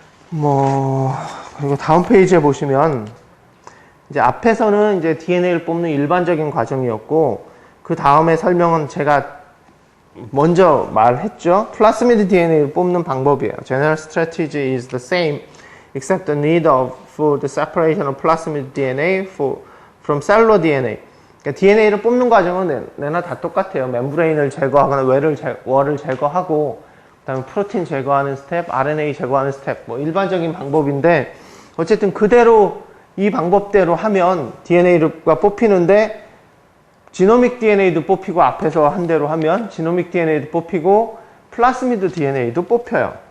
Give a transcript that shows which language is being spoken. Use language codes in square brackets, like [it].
[ko] 그리고 다음 페이지에 보시면 이제 앞에서는 이제 DNA를 뽑는 일반적인 과정이었고, 그 다음에 설명은 제가 먼저 말했죠. 플라스미드 DNA를 뽑는 방법이에요. [en] General strategy is the same except the need for the separation of plasmid DNA from cellular DNA. [ko] 그러니까 DNA를 뽑는 과정은 내나 다 똑같아요. 멤브레인을 제거하거나 월을 제거하고 그다음에 프로틴 제거하는 스텝, RNA 제거하는 스텝, 뭐 일반적인 방법인데, 어쨌든 그대로 이 방법대로 하면 DNA가 뽑히는데, 지노믹 DNA도 뽑히고 앞에서 한 대로 하면 지노믹 DNA도 뽑히고 플라스미드 DNA도 뽑혀요.